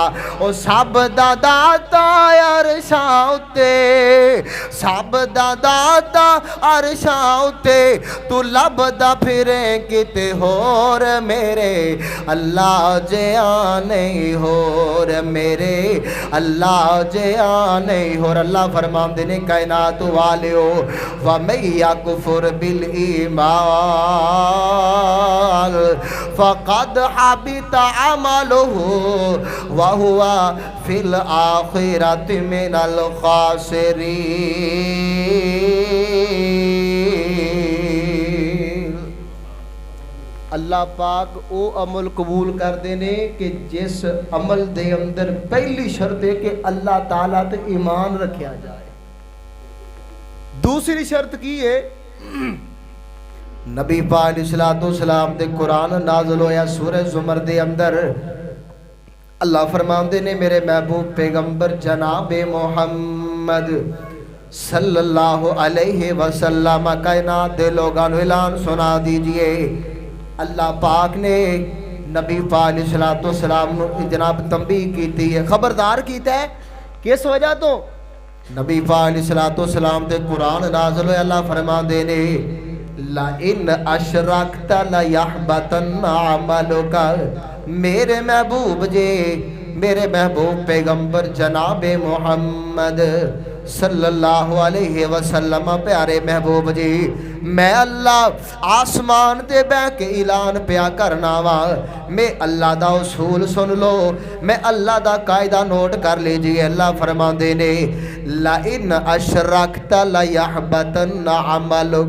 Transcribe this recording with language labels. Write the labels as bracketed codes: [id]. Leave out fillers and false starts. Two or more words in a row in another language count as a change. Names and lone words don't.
[pa] او سب دا داتا عرشاں اتے، سب دا داتا عرشاں اتے، تو لبھدا پھرے کتے ہور میرے اللہ جیا نہیں ہور، میرے اللہ جیا نہیں ہور. اللہ فرماتے نے کائنات والیو, [ar] ومن يكفر بالإيمان فقد حبط عمله وهو في الآخرة من الخاسرين. [pa] اللہ پاک وہ عمل قبول کرتے نے کہ جس عمل دے اندر پہلی شرط ہے کہ اللہ تعالیٰ تے ایمان رکھا جائے. دوسری شرط کی ہے، نبی پاک علیہ السلام دے قرآن نازل ہویا سورہ زمر دے اندر. اللہ فرماتے نے میرے محبوب پیغمبر جناب محمد [ar] صلى الله عليه وسلم [pa] کائنات دے لوگوں کو اعلان سنا دیجیے. [ur] اللہ پاک نے نبی پاک علیہ السلام کو جناب تنبیہ کی ہے، خبردار کیا ہے. [pa] کس وجہ تو? نبی پاک علیہ السلام دے قرآن نازل ہویا. اللہ فرماتے نے [ar] لئن أشركت ليحبطن عملك. [pa] میرے محبوب جے، میرے محبوب پیغمبر جناب محمد [ar] صلى الله عليه وسلم [pa] پیارے محبوب جی، میں اللہ آسمان تے بہہ کے اعلان پیا کرنا وا. میں اللہ دا اصول سن لو، میں اللہ دا قاعدہ [ur] نوٹ کر لیجیے. [pa] اللہ فرماتے نے [ar] لئن أشركت ليحبطن عملك.